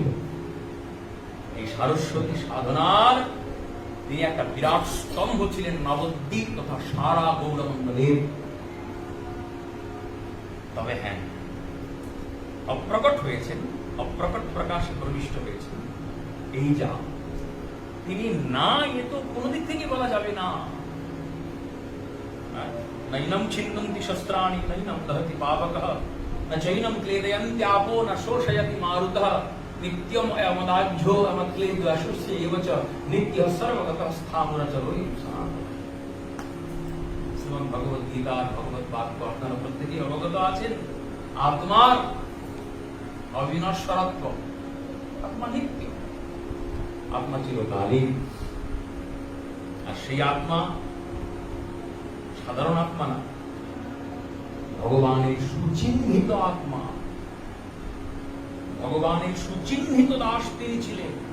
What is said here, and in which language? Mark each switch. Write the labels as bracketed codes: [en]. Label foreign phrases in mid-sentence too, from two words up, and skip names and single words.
[bn] এই সরস্বতী সাধনার তিনি একটা বিরাট স্তম্ভ ছিলেন নবদ্বীপ তথা সারা গৌড়মণ্ডলের। তবে হ্যাঁ, অপ্রকট হয়েছেন, অপ্রকট প্রকাশে প্রবিষ্ট হয়েছেন, এই যা তিনি না, এ তো কোন দিক থেকে বলা যাবে না। [sa] নৈনম ছিন্নন্তি শস্ত্রাণি নৈনম দহতি পাবকঃ ন চৈনম ক্লেদয়ন্তি আপো ন শোষয়তি মারুতঃ নিত্যম অমদাঢ্যো অমক্লেদ্যশুষ্য এব চ নিত্যঃ সর্বগতঃ স্থাবরচরোয়ং সনাতনঃ। [bn] শ্রীমদ্ ভগবদ গীতার ভগবত বাক্য আপনারা প্রত্যেকেই অবগত আছেন। আত্মার অবিনশ্বরত্ব, আত্মা নিত্য, আত্মা চিরকালীন। আর সেই আত্মা সাধারণ আত্মা না, ভগবানের সুচিহ্নিত আত্মা, ভগবানের সুচিহ্নিত দাস তিনি ছিলেন।